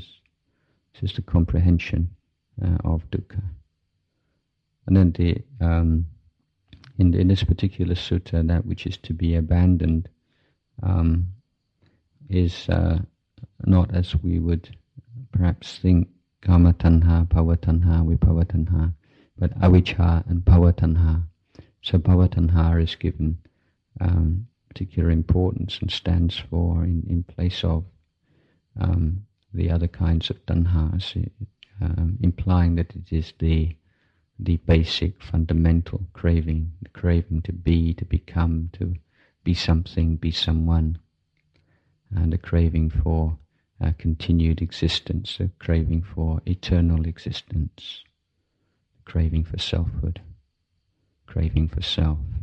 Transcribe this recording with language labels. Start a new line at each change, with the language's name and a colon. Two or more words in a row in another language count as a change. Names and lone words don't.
English: This is the comprehension of dukkha. And then in this particular sutta, that which is to be abandoned is not as we would perhaps think,
Pali: kama tanha, bhava tanha, vibhava tanha, but avijja and bhava tanha.
English: So
Pali: bhava tanha
English: is given particular importance and stands for in place of the other kinds of tanhas, implying that it is the basic fundamental craving, the craving to be, to become, to be something, be someone, and the craving for continued existence, the craving for eternal existence, the craving for selfhood, craving for self.